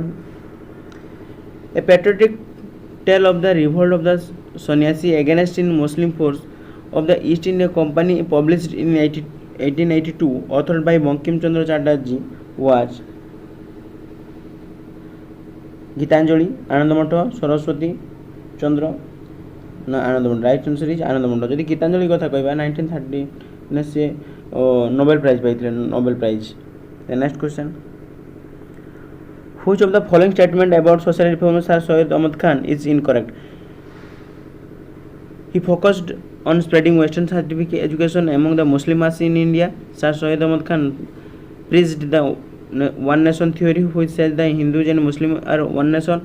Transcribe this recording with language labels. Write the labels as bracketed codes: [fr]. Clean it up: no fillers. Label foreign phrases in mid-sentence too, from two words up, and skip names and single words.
[en] A patriotic tale of the revolt of the Sannyasi against in Muslim force of the East India Company published in 1882 authored by Bankim Chandra Chatterjee was Gitanjali, Anandamata, Saraswati Chandra na Anandamata. Right answer is Anandamata. [or] ଯଦି ଗୀତାଞ୍ଜଳି କଥା କହିବା 1930 ରେ ସେ [en] Nobel Prize [or] ପାଇଥିଲେ [en] Nobel Prize. The next question. Which of the following statement about social reform Sir Syed Ahmad Khan is incorrect? He focused on spreading Western scientific education among the Muslim masses in India. Sir Syed Ahmad Khan preached the one nation theory which says the Hindus and Muslims are one nation.